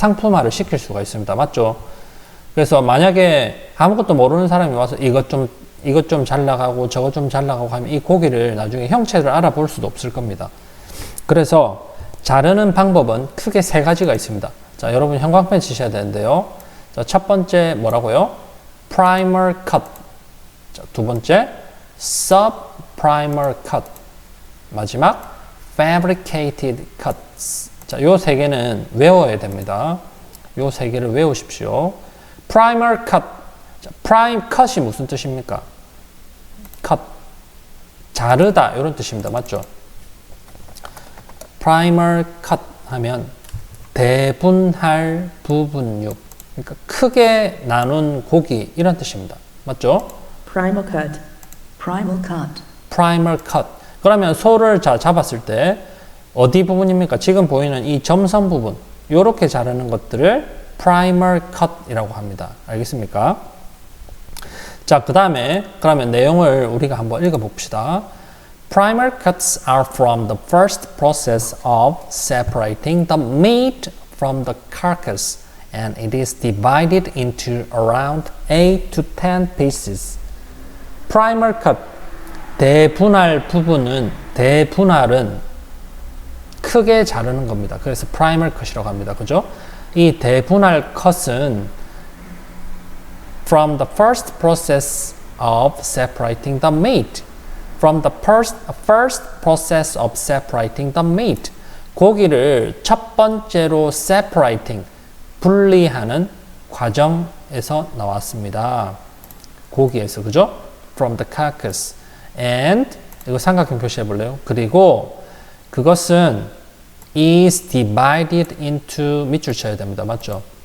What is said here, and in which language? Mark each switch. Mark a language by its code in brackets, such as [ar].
[ko] 상품화를 시킬 수가 있습니다. 맞죠? 그래서 만약에 아무것도 모르는 사람이 와서 이것 좀 잘 나가고 저것 좀 잘 나가고 하면 이 고기를 나중에 형체를 알아볼 수도 없을 겁니다. 그래서 자르는 방법은 크게 세 가지가 있습니다. 자, 여러분 형광펜 치셔야 되는데요. 자, 첫 번째 뭐라고요? primer cut. 자, 두 번째 sub primer cut. [en] 마지막 fabricated cuts. [ko] 자, 요 세 개는 외워야 됩니다. 요 세 개를 외우십시오. primer cut. 자, prime cut이 무슨 뜻입니까? cut. 자르다 이런 뜻입니다. 맞죠? primer cut 하면 대분할 부분육. 그러니까 크게 나눈 고기 이런 뜻입니다. 맞죠? [en] Primal cut. Primal cut. primer cut. [ko] 그러면 소를 잡았을 때 어디 부분입니까? 지금 보이는 이 점선 부분 요렇게 자르는 것들을 primer cut이라고 합니다. 알겠습니까? 자, 그 다음에 그러면 내용을 우리가 한번 읽어봅시다. [en] Primer cuts are from the first process of separating the meat from the carcass, and it is divided into around 8 to 10 pieces. [ko] Primer cut, 대분할 부분은, 대분할은 크게 자르는 겁니다. 그래서 primer cut이라고 합니다. 그죠? 이 대분할 컷은 [en] from the first process of separating the meat. From the first process of separating the meat. [ko] 고기를 첫 번째로 separating, 분리하는 과정에서 나왔습니다. 고기에서, 그죠? [en] From the carcass. [ko] And, 이거 삼각형 표시해 볼래요? 그리고 그것은 [en] is divided into, [ko] 밑줄 쳐야 됩니다. 맞죠?